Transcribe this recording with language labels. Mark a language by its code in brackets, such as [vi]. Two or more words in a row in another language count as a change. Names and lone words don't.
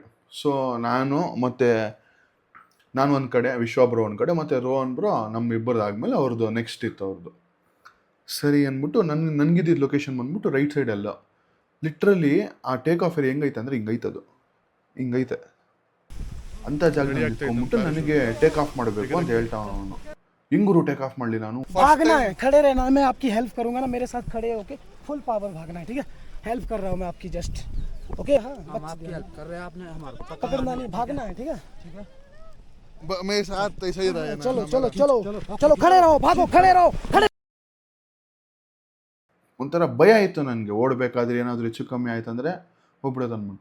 [kn] ಸೊ ನಾನು ಒಂದು ಕಡೆ, ವಿಶ್ವಾಬ್ರೋ ಒಂದು ಕಡೆ, ಮತ್ತು ರೋಹನ್ ಬ್ರೋ ನಮ್ಮಿಬ್ಬರದ್ದು ಆದಮೇಲೆ ಅವ್ರದ್ದು ನೆಕ್ಸ್ಟ್ ಇತ್ತು ಅವ್ರದ್ದು. ಸರಿ ಅಂದ್ಬಿಟ್ಟು ನನಗಿದ್ದಿದ್ದು ಲೊಕೇಶನ್ ಬಂದ್ಬಿಟ್ಟು [en] right side-ella. [kn] ಲಿಟ್ರಲಿ ಆ [en] take off area [kn] ಹೆಂಗೈತೆ ಅಂದರೆ ಹಿಂಗೈತೆ ಅಂಥ ಜಾಗ ನಿಂತ್ಕೊಂಡ್ಬಿಟ್ಟು ನನಗೆ [en] take off [kn] ಮಾಡಬೇಕು ಅಂತ ಹೇಳ್ತಾವ ಅವನು. ಹಿಂಗೂ [en] take off [kn] ಮಾಡಲಿ ನಾನು. [hi] भागना है, खड़े रहना है, मैं आपकी हेल्प करूंगा ना, मेरे साथ खड़े होके [en] full power [hi] भागना है, ठीक है? हेल्प कर रहा हूँ मैं आपकी [en] just, okay? [hi] हाँ, हम आपकी हेल्प कर रहे हैं, आपने हमारे पकड़ना नहीं, भागना है, ठीक है? मेरे साथ ऐसा ही रहेगा। चलो चलो चलो चलो, खड़े रहो, भागो, खड़े रहो, खड़े। [kn] ಒಂಥರ ಭಯ ಆಯಿತು ನನಗೆ, ಓಡಬೇಕಾದ್ರೆ ಏನಾದರೂ ಹೆಚ್ಚು ಕಮ್ಮಿ ಆಯ್ತು ಅಂದರೆ ಹೋಗ್ಬಿಡೋದು ಅಂದ್ಬಿಟ್ಟು.